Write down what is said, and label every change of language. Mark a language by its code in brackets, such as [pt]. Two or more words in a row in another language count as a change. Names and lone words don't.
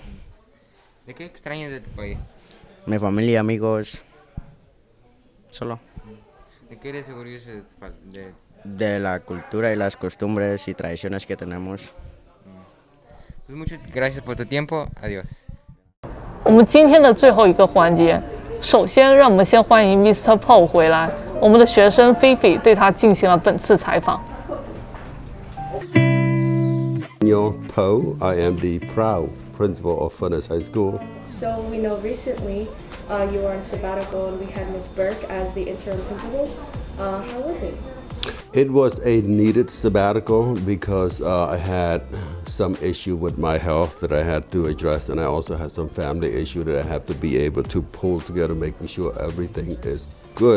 [es] ¿De qué extrañas de tu país? Mi familia, amigos. Solo. ¿De qué eres orgulloso de De la cultura y las costumbres y tradiciones que tenemos. Pues muchas gracias por tu tiempo. Adiós. [zh] 我们今天的最后一个环节，首先让我们先欢迎 Mr. Paul 回来。我们的学生菲菲对他进行了本次采访。 [en] Poe, I am the proud principal of Furnace High School. So we know recently you were on sabbatical and we had Ms. Burke as the interim principal. How was it? It was a needed sabbatical because I had some issue with my health that I had to address, and I also had some family issue that I have to be able to pull together, making sure everything is good.